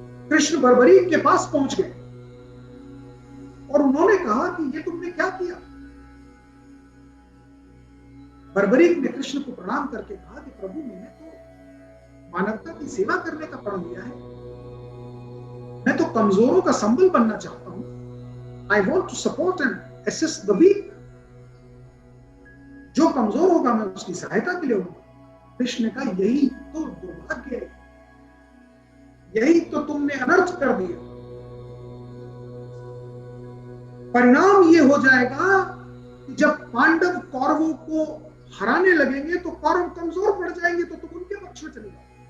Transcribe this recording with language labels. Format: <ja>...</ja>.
<hi>कृष्ण बर्बरीक के पास पहुंच गए और उन्होंने कहा कि ये तुमने क्या किया। बर्बरीक ने कृष्ण को प्रणाम करके कहा कि प्रभु, मैंने तो मानवता की सेवा करने का प्रण लिया है। मैं तो कमजोरों का संबल बनना चाहता हूं।</hi> <en>I want to support and assist the weak।</en> <hi>जो कमजोर होगा मैं उसकी सहायता के लिए होगा। कृष्ण ने कहा, यही तो दुर्भाग्य है, यही तो तुमने अनर्थ कर दिया। परिणाम ये हो जाएगा कि जब पांडव कौरवों को हराने लगेंगे तो कौरव कमजोर पड़ जाएंगे, तो तुम उनके पक्ष में चले जाओ।</hi>